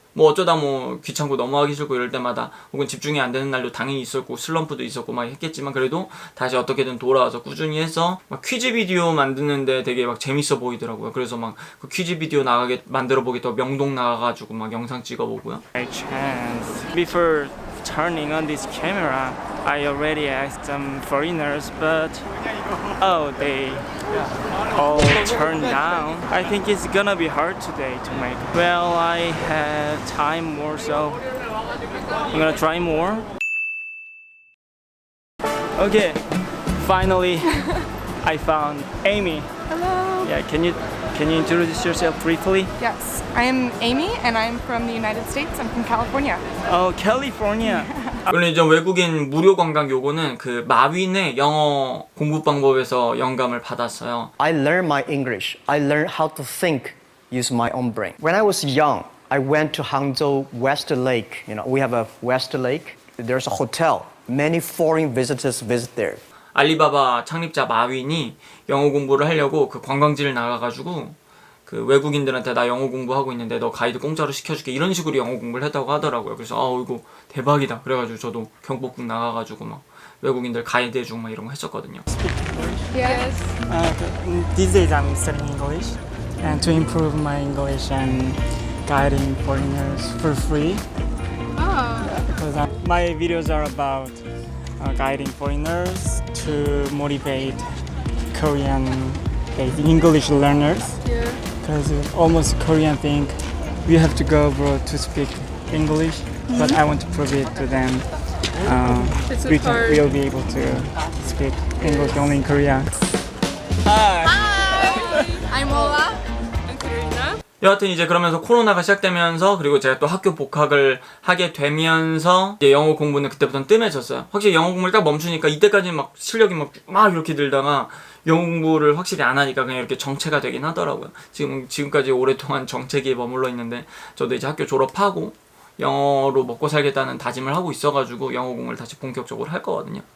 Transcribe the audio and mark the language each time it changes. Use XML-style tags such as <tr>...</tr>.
<ko>어쩌다 귀찮고 넘어가기 싫고 이럴 때마다 혹은 집중이 안 되는 날도 당연히 있었고 슬럼프도 있었고 막 했겠지만 그래도 다시 어떻게든 돌아와서 꾸준히 해서 퀴즈 비디오 만드는데 되게 재밌어 보이더라고요. 그래서 그 퀴즈 비디오 만들어 보겠다고 명동 나가가지고 영상 찍어보고요.</ko> <en>By chance, before turning on this camera, I already asked some foreigners, but they all turned down. I think it's gonna be hard today to make. Well, I have time more, so I'm gonna try more. Okay, finally, I found Amy. Hello. Yeah, can you introduce yourself briefly? Yes, I am Amy and I'm from the United States. I'm from California. Oh, California.</en> <ko>물론 이제 외국인 무료 관광 요거는 그 마윈의 영어 공부 방법에서 영감을 받았어요.</ko> <en>I learned my English. I learned how to think, use my own brain. When I was young, I went to Hangzhou West Lake. We have a West Lake. There's a hotel. Many foreign visitors visit there.</en> <ko>알리바바 창립자 마윈이 영어 공부를 하려고 그 관광지를 나가가지고 그 외국인들한테 나 영어 공부하고 있는데 너 가이드 공짜로 시켜줄게 이런 식으로 영어 공부를 했다고 하더라고요. 그래서 이거 대박이다. 그래가지고 저도 경복궁 나가가지고 외국인들 가이드 해주고 이런 거 했었거든요.</ko> <en>Yes. These days I'm studying English, and to improve my English and guiding foreigners for free. Because my videos are about guiding foreigners to motivate Korean English learners. Yeah. Because almost Korean think we have to go abroad to speak English, but I want to prove it to them. It's We'll be able to speak English only in Korea. Hi. I'm Ola. I'm Karina.</en> <ko>여하튼 이제 그러면서 코로나가 시작되면서 그리고 제가 또 학교 복학을 하게 되면서 이제 영어 공부는 그때부터는 뜸해졌어요. 확실히 영어 공부를 딱 멈추니까 이때까지는 실력이 막 이렇게 들다가 영어 공부를 확실히 안 하니까 그냥 이렇게 정체가 되긴 하더라고요. 지금까지 오랫동안 정체기에 머물러 있는데 저도 이제 학교 졸업하고 영어로 먹고 살겠다는 다짐을 하고 있어가지고 영어 공부를 다시 본격적으로 할 거거든요.</ko>